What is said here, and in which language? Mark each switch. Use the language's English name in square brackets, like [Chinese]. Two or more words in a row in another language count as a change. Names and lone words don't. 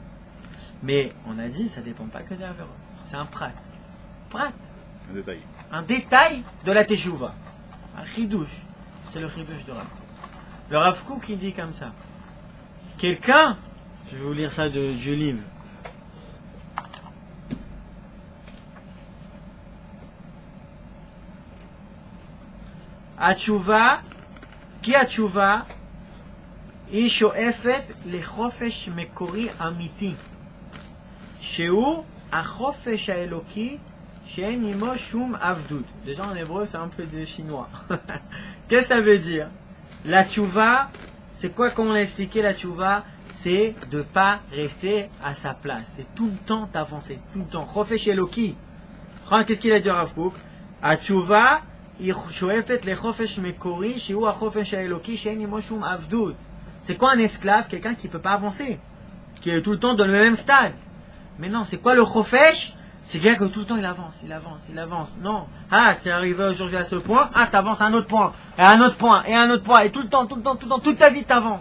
[French] Mais on a dit, ça dépend pas que des avérotes. C'est un prat. Prat. Un détail. Un détail de la Teshuvah. Un chidouche. C'est le chidouche de Rav Kook. Le Rav Kook qui dit comme ça. Quelqu'un, je vais vous lire ça du livre. [Hebrew] התשובה, כי התשובה היא שואפת לחופש מקורי אמיתי, שהוא החופש האלוקי שאין עמו שום עבדות. [French] Déjà en hébreu c'est un peu de chinois. Qu'est-ce que ça veut dire? La tchouva, c'est quoi comme on a expliqué la tchouva? C'est de pas rester à sa place. C'est tout le temps d'avancer, tout le temps. [Hebrew] חופש אלוקי. [French] Qu'est-ce qu'il a dit Rav Kook? [Hebrew] התשובה היא שואפת לחופש מקורי שהוא החופש האלוקי שאין עמו שום עבדות. [French] C'est quoi un esclave? Quelqu'un qui ne peut pas avancer, qui est tout le temps dans le même stade. Mais non, c'est quoi le chofesh? C'est quelqu'un que tout le temps il avance. Non. Ah, tu es arrivé aujourd'hui à ce point, ah, tu avances à un autre point, et un autre point, et un autre point, et tout le temps, toute ta vie tu avances.